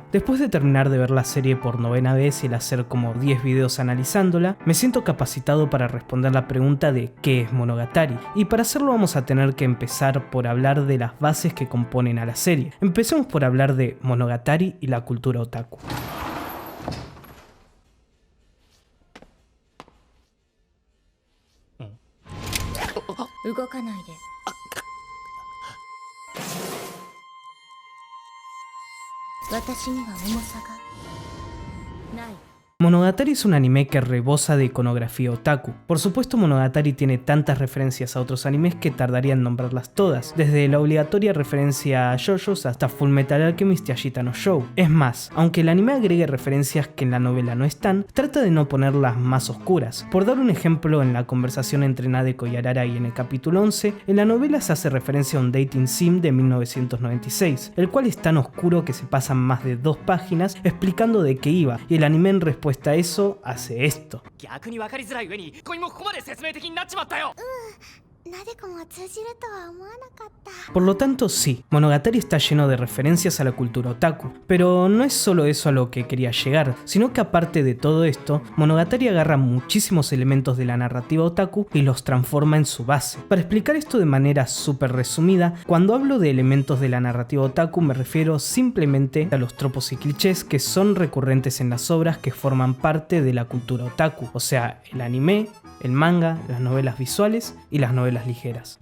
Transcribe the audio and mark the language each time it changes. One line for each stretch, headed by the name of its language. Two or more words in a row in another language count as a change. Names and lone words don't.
Spanish: Después de terminar de ver la serie por 9ª vez y el hacer como 10 videos analizándola, me siento capacitado para responder la pregunta de ¿qué es Monogatari? Y para hacerlo vamos a tener que empezar por hablar de las bases que componen a la serie. Empecemos por hablar de Monogatari y la cultura otaku.
Japanese: 動かないで。私には重さがない。
Spanish: Monogatari es un anime que rebosa de iconografía otaku. Por supuesto, Monogatari tiene tantas referencias a otros animes que tardaría en nombrarlas todas, desde la obligatoria referencia a JoJo's hasta Fullmetal Alchemist y Ashita no Joe. Es más, aunque el anime agregue referencias que en la novela no están, trata de no ponerlas más oscuras. Por dar un ejemplo, en la conversación entre Nadeko y Ararai en el capítulo 11, en la novela se hace referencia a un
English: dating sim
Spanish: de 1996, el cual es tan oscuro que se pasan más de 2 páginas explicando de qué iba, y el anime en respuesta a eso hace esto.
Japanese: 逆に分かりづらい上に恋もここまで説明的になっちまったよ。なでこも通じるとは思わなかった。
Spanish: Por lo tanto, sí, Monogatari está lleno de referencias a la cultura otaku, pero no es solo eso a lo que quería llegar, sino que aparte de todo esto, Monogatari agarra muchísimos elementos de la narrativa otaku y los transforma en su base. Para explicar esto de manera súper resumida, cuando hablo de elementos de la narrativa otaku me refiero simplemente a los tropos y clichés que son recurrentes en las obras que forman parte de la cultura otaku, o sea, el anime, el manga, las novelas visuales y las novelas ligeras.